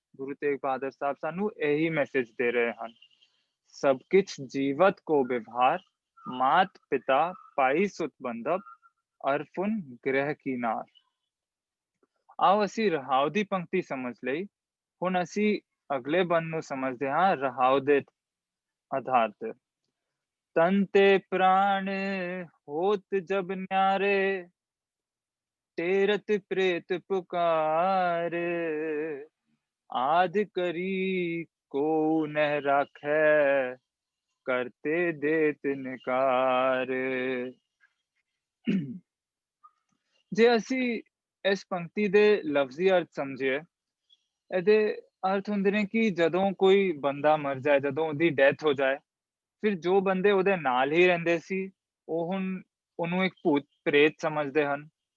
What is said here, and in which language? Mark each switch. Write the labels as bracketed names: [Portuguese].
[Punjabi] ਗੁਰੂ ਤੇਗ ਬਹਾਦਰ ਸਾਹਿਬ ਸਾਨੂੰ ਇਹੀ ਮੈਸੇਜ ਦੇ ਰਹੇ ਹਨ। [Hindi] ਸਭ ਕਿਛ ਜੀਵਤ ਕੋ ਵਿਵਹਾਰ, ਮਾਤ ਪਿਤਾ ਪਾਈ ਸੁਤ ਬੰਧਪ, ਅਰਫੁਨ ਗ੍ਰਹਿ ਕੀਨਾਰ। [Punjabi] ਆਓ ਅਸੀਂ ਰਹਾਉ ਦੀ ਪੰਕਤੀ ਸਮਝ ਲਈ। ਹੁਣ ਅਸੀਂ ਅਗਲੇ ਬੰਦ ਨੂੰ ਸਮਝਦੇ ਹਾਂ ਰਹਾਉ ਦੇ ਆਧਾਰ ਤੇ। [Hindi] तन ते प्राण होत जब न्यारे, तेरत प्रेत पुकारे, आद करी को नह राखै, करते देत निकार। [Punjabi] ਜੇ ਅਸੀਂ ਇਸ ਪੰਕਤੀ ਦੇ ਲਫ਼ਜ਼ੀ ਅਰਥ ਸਮਝੀਏ, ਇਹਦੇ ਅਰਥ ਹੁੰਦੇ ਨੇ ਕਿ ਜਦੋਂ ਕੋਈ ਬੰਦਾ ਮਰ ਜਾਏ, ਜਦੋਂ ਉਹਦੀ ਡੈਥ ਹੋ ਜਾਏ, ਫਿਰ ਜੋ ਬੰਦੇ ਉਹਦੇ ਨਾਲ ਹੀ ਰਹਿੰਦੇ ਸੀ, ਉਹ ਹੁਣ ਉਹਨੂੰ ਇੱਕ ਭੂਤ ਪ੍ਰੇਤ ਸਮਝਦੇ ਹਨ।